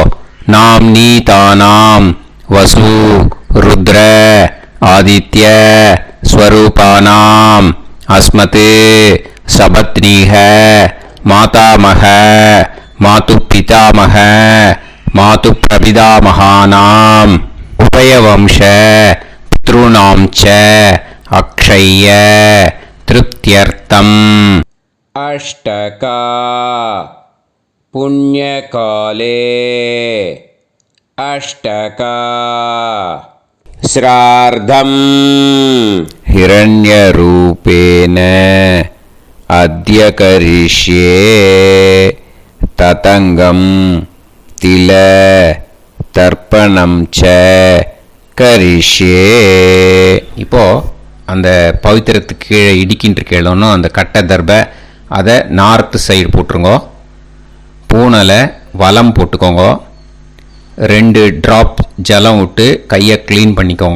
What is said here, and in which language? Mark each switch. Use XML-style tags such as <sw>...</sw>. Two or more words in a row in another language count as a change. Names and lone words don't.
<sa>नाम्नीतानां वसु रुद्र आदित्य स्वरूपाणां अस्मत् सपत्नीक मातामह मातुः पितामह मातुः प्रपितामहानां उभयवंश पितॄणां च अक्षय्य तृप्त्यर्थम्. अष्टका पुण्यकाले अष्टका श्रार्धम् हिरण्यरूपेण अद्य करिष्ये ततङ्गं तिल तर्पणं च करिष्ये.</sa> <ta>இப்போ அந்த பவித்திரத்துக்கு கீழே இடிக்கின்ற கீழே அந்த கட்டை தர்பை அதை நார்த்து சைடு போட்டுருங்கோ. பூனலை வலம் போட்டுக்கோங்க. 2 ட்ராப் ஜலம் விட்டு கையை க்ளீன் பண்ணிக்கோங்க.</ta>